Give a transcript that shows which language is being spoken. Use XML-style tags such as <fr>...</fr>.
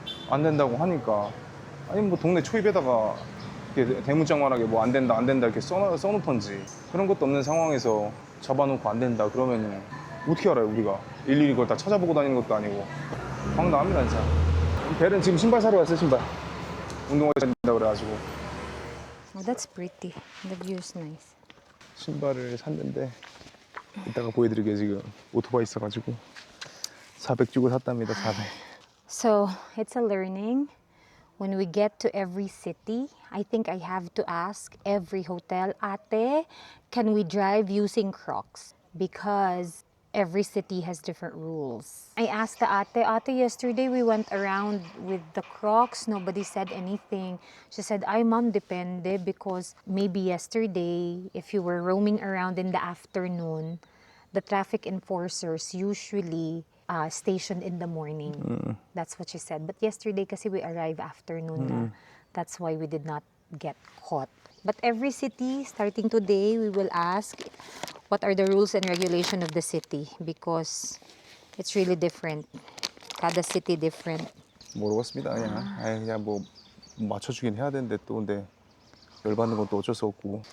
<ko>안 된다고 하니까 아니 뭐 동네 초입에다가 이렇게 대문짝만하게 뭐 안 된다 이렇게 써놓던지 그런 것도 없는 상황에서 잡아놓고 안 된다 그러면은 어떻게 알아요 우리가 일일이 그걸 다 찾아보고 다니는 것도 아니고 황당합니다 진짜. 벨은 지금 신발 사러 왔어요. 신발 운동화 사야 된다 그래가지고</ko> <en>Oh, that's pretty. The view is nice.</en> <ko>신발을 샀는데 이따가 보여드릴게요. 지금 오토바이 있어가지고 400 주고 샀답니다. 400.</ko> <en>So it's a learning. When we get to every city, I think I have to ask every hotel, Ate, can we drive using Crocs? Because every city has different rules. I asked the Ate, yesterday we went around with the Crocs. Nobody said anything. She said,</en> <tl>ay ma'am, depende</tl> <en>because maybe yesterday, if you were roaming around in the afternoon, the traffic enforcers usually stationed in the morning. That's what she said. But yesterday</en> <tl>kasi</tl> <en>we arrived afternoon na. That's why we did not get caught. But every city, starting today, we will ask what are the rules and regulation of the city because it's really different. Cada city different.</en> <ko>모르겠습니다. 그냥 뭐 맞춰주긴 해야 되는데 또 근데 열받는 건 또 어쩔 수 없고.</ko>